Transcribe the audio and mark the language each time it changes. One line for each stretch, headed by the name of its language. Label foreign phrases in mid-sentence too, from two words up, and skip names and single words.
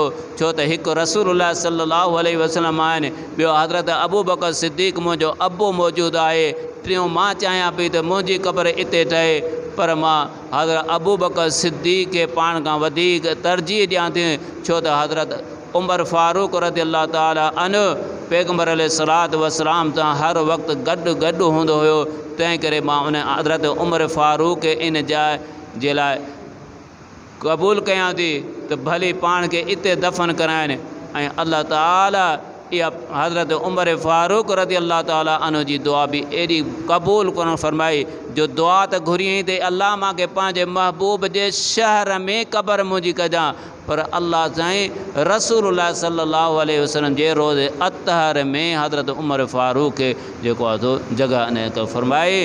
Sindhi: छो त हिकु
Arabic: رسول الله صلى الله عليه وسلم
Sindhi: आहिनि, ॿियो हज़रत अबू बकर सिद्दीक़ मुंहिंजो अबो मौजूदु आहे, टियों मां चाहियां पई त मुंहिंजी क़बर इते ठहे, पर मां हज़रत अबू बकर सिद्दीक़ खे पाण खां वधीक तरजीह ॾियां थी। छो त हज़रत उमर फ़ारूक
Arabic: رضي الله تعالى عنه
Sindhi: पैगम्बर
Arabic: عليه الصلاة والسلام
Sindhi: सां हर वक़्तु गॾु हूंदो हुयो। तंहिं करे मां उन हज़रत उमर फ़ारूक इन जाइ जे लाइ क़बूल कयां थी त भली पाण खे इते दफ़न कराइनि। ऐं अल्लाह ताला इहा हज़रत उमर फ़ारूक
Arabic: رضي الله تعالى عنه
Sindhi: जी दुआ बि एॾी क़बूल कोन फरमाई जो दुआ त घुरियईं त अल्लाह मूंखे पंहिंजे महबूब जे शहर में क़बर मुंहिंजी कजां, पर अल्लाह साईं
Arabic: رسول الله صلى الله عليه وسلم
Sindhi: जे रोज़े अतहर में हज़रत उमर फ़ारूक खे जेको आहे सो जॻह अने फरमाई।